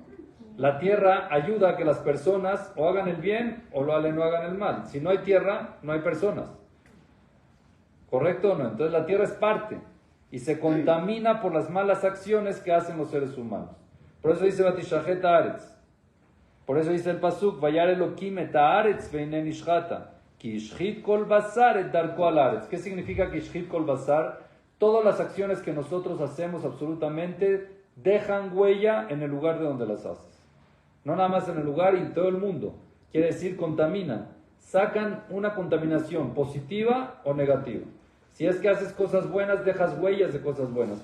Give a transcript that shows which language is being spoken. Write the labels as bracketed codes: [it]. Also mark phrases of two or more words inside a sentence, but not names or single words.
[es] La tierra ayuda a que las personas o hagan el bien o no hagan el mal. Si no hay tierra, no hay personas. ¿Correcto o no? Entonces la tierra es parte y se contamina por las malas acciones que hacen los seres humanos. Por eso dice [he] ותשחת הארץ. [es] Por eso dice el pasuk, [he] וירא אלקים את הארץ והנה נשחתה. כי השחית כל בשר את דרכו על הארץ. [es] ¿Qué significa que [he] השחית כל בשר? [es] Todas las acciones que nosotros hacemos absolutamente dejan huella en el lugar de donde las haces. No nada más en el lugar y en todo el mundo. Quiere decir contaminan. Sacan una contaminación positiva o negativa. Si es que haces cosas buenas, dejas huellas de cosas buenas.